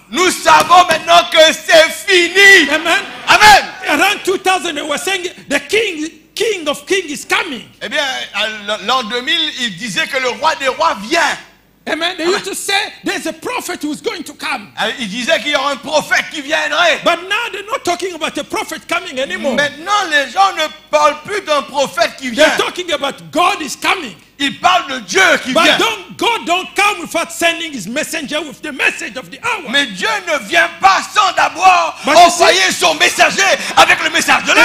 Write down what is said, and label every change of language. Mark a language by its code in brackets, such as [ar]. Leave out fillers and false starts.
[fr] Nous savons maintenant que c'est fini. Amen. Amen. [en] Around 2000, they were saying the king of kings is coming. [fr] Eh bien, l'an 2000, il disait que le roi des rois vient. Amen. [en] They used to say there's a prophet who's going to come. [fr] Il disait qu'il y aura un prophète qui viendrait. [en] But now they're not talking about a prophet coming anymore. [fr] Maintenant, les gens ne parlent plus d'un prophète qui vient. [en] They're talking about God is coming. [fr] Ils parlent de Dieu qui [en] But [fr] vient. [en] God don't come without sending his messenger with the message of the hour. [fr] Mais Dieu ne vient pas sans d'abord [en] But you [fr] envoyer son messager avec le message de l'heure.